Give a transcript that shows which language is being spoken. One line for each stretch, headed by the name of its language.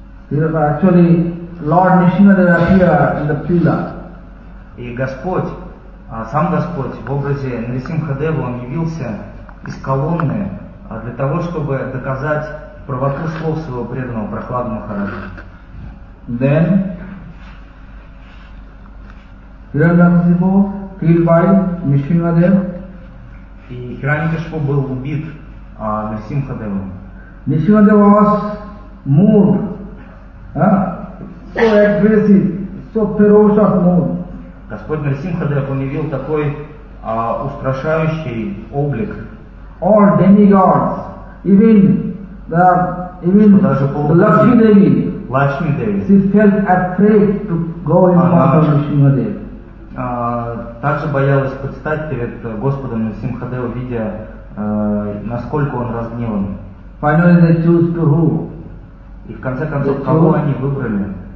English: Actually, Lord Nishinadeva appeared in the Pila.
Russian: И Господь, сам Господь в образе Нарисимхадева, он явился из колонны для того, чтобы доказать правоту слов своего преданного Прахлада Махараджа.
English: Then Hiranyakashipu killed by Nrisimhadeva.
Russian: И Хираньякашипу был убит Нарисимхадевом.
English: Нрисимхадева was moved, so aggressive, so ferocious mood.
Russian: Господь Нарисимхадев явил такой устрашающий облик.
English: All demigods, even Lakshmi Devi, she felt afraid to go in front of Нарисимхадев.
Russian: Также боялась предстать перед Господом Нарисимхадев, видя, насколько он разгневан.
English: Finally, they choose to who?
Russian: И в конце концов, кого они выбрали?